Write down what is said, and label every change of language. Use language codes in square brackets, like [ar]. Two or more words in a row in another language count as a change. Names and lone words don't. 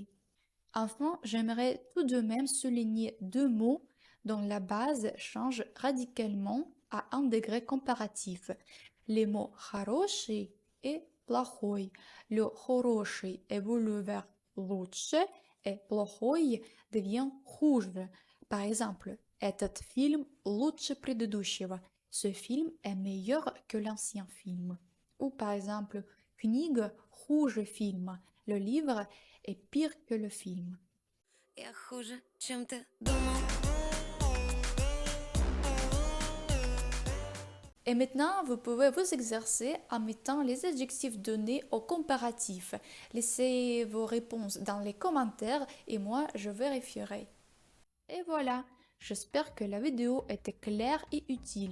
[fr] Enfin, j'aimerais tout de même souligner deux mots dont la base change radicalement à un degré comparatif. Les mots хороший et плохой. Le хороший évolue vers лучше et плохой devient хуже. Par exemple, [ru] этот фильм лучше предыдущего. [fr] Ce film est meilleur que l'ancien film. Ou par exemple, [ru] книга хуже фильма. [fr] Le livre est pire que le film. [ru] Я хуже, чем ты думал. [fr] Et maintenant, vous pouvez vous exercer en mettant les adjectifs donnés au comparatif. Laissez vos réponses dans les commentaires et moi, je vérifierai. Et voilà, j'espère que la vidéo était claire et utile.